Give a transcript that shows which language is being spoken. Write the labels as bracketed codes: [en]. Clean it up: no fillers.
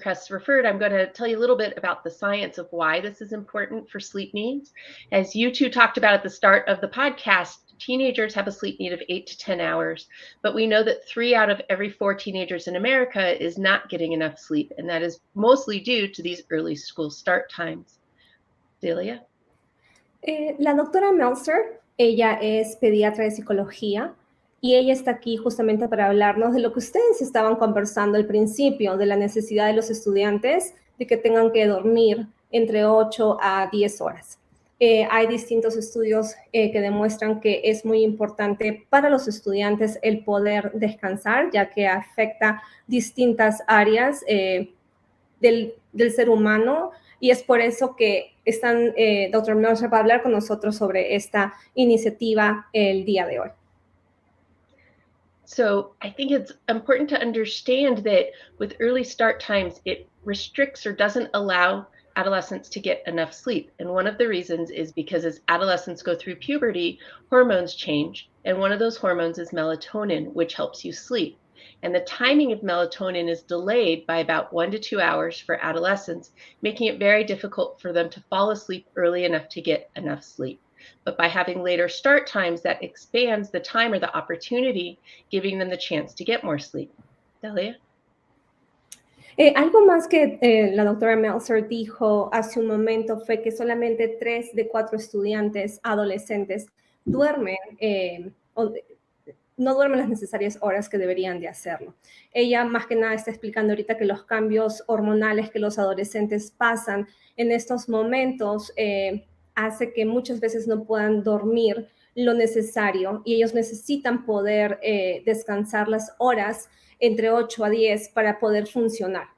[en] Kress referred, I'm going to tell you a little bit about the science of why this is important for sleep needs. As you two talked about at the start of the podcast, teenagers have a sleep need of 8 to 10 hours, but we know that 3 out of every 4 teenagers in America is not getting enough sleep, and that is mostly due to these early school start times. Delia? [es] La doctora Meltzer, ella es pediatra de psicología y ella está aquí justamente para hablarnos de lo que ustedes estaban conversando al principio, de la necesidad de los estudiantes de que tengan que dormir entre 8 a 10 horas. Hay distintos estudios que demuestran que es muy importante para los estudiantes el poder descansar, ya que afecta distintas áreas del ser humano, y es por eso que Dr. Meltzer va a hablar con nosotros sobre esta iniciativa el día de hoy. [en] So I think it's important to understand that with early start times, it restricts or doesn't allow adolescents to get enough sleep. And one of the reasons is because as adolescents go through puberty, hormones change. And one of those hormones is melatonin, which helps you sleep. And the timing of melatonin is delayed by about 1 to 2 hours for adolescents, making it very difficult for them to fall asleep early enough to get enough sleep. But by having later start times, that expands the time or the opportunity, giving them the chance to get more sleep. Delia? [es] Algo más que la doctora Meltzer dijo hace un momento fue que solamente 3 de 4 estudiantes adolescentes duermen, no duermen las necesarias horas que deberían de hacerlo. Ella más que nada está explicando ahorita que los cambios hormonales que los adolescentes pasan en estos momentos hace que muchas veces no puedan dormir lo necesario y ellos necesitan poder descansar las horas entre 8 a 10 para poder funcionar.